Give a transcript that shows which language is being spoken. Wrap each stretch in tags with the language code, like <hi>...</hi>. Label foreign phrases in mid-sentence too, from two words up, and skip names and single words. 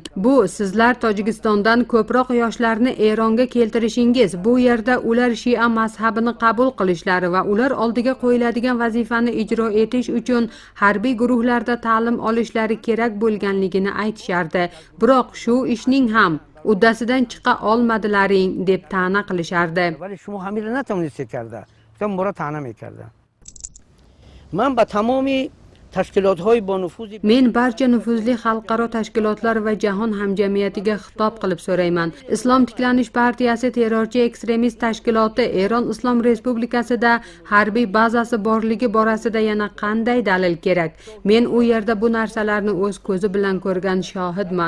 <uz>Bu sizlar Tojikistondan ko'proq yoshlarni Eronga keltirishingiz, bu yerda ular Shia mazhabini qabul qilishlari va ular oldiga qo'yiladigan vazifani ijro etish uchun harbiy guruhlarda ta'lim olishlari kerak bo'lganligini aytishardi. Biroq shu ishning ham uddasidan chiqa olmadilaring deb ta'na qilishardi.</uz> <fa>ولی شما همین رو نتونستید کرده. گفتم مرا طعنه میکرده. من با تمامی tashkilotlar با نفوذ</fa> <uz>Men barcha nufuzli xalqaro tashkilotlar va jahon hamjamiyatiga xitob qilib so'rayman. Islom tiklanish partiyasi terrorchi ekstremist tashkiloti Eron Islom Respublikasida harbiy bazasi borligi borasida yana qanday dalil kerak? Men u yerda bu narsalarni o'z ko'zi bilan ko'rgan shohidman.</uz>